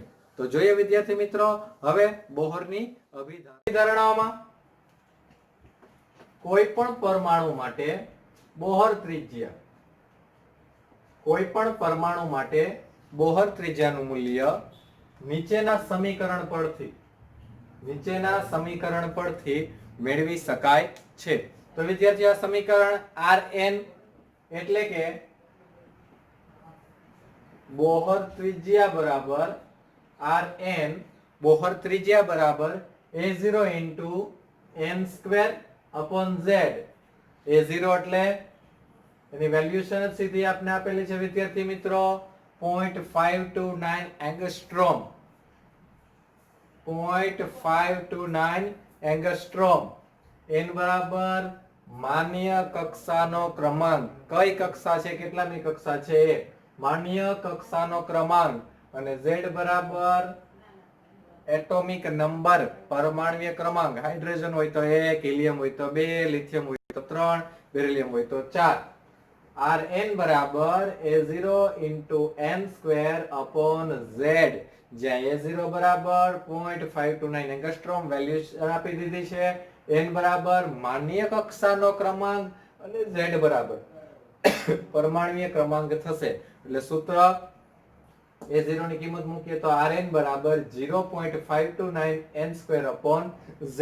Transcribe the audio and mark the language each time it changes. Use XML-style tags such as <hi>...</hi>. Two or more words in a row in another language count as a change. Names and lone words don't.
<gu>તો જોઈએ વિદ્યાર્થી મિત્રો, હવે બોહરની અભિધારણાઓમાં કોઈ પણ પરમાણુ માટે બોહર ત્રિજ્યા, કોઈ પણ પરમાણુ માટે બોહર ત્રિજ્યાનું મૂલ્ય નીચેના સમીકરણ પરથી મેળવી શકાય છે। તો વિદ્યાર્થી આ સમીકરણ Rn એટલે કે બોહર ત્રિજ્યા બરાબર Rn, બોહર ત્રિજ્યા બરાબર A0</gu> <en>into n square upon z।</en> <gu>A0 એટલે એની વેલ્યુશન જ સીધી આપને આપેલી છે વિદ્યાર્થી મિત્રો 0.529 એંગસ્ટ્રોમ, 0.529 એંગસ્ટ્રોમ। n બરાબર માન્ય કક્ષાનો ક્રમાંક, કઈ કક્ષા છે, કેટલામી કક્ષા છે, માન્ય કક્ષાનો ક્રમાંક। અને z બરાબર</gu> <en>atomic number,</en> <gu>પરમાણ્વીય ક્રમાંક। હાઇડ્રોજન હોય તો 1, હિલિયમ હોય તો 2, લિથિયમ હોય તો 3, બેરિલિયમ હોય તો 4। Rn બરાબર A0</gu> <en>into n square upon z,</en> <gu>જ્યાં A0 બરાબર 0.529</gu> <en>angstrom value</en> <gu>આપી દીધી છે, n બરાબર માન્ય કક્ષાનો ક્રમાંક અને z બરાબર પરમાણ્વીય ક્રમાંક થશે। એટલે સૂત્ર A0 ની કિંમત મૂકીએ તો Rn બરાબર 0.529</gu> <en>n square upon z।</en>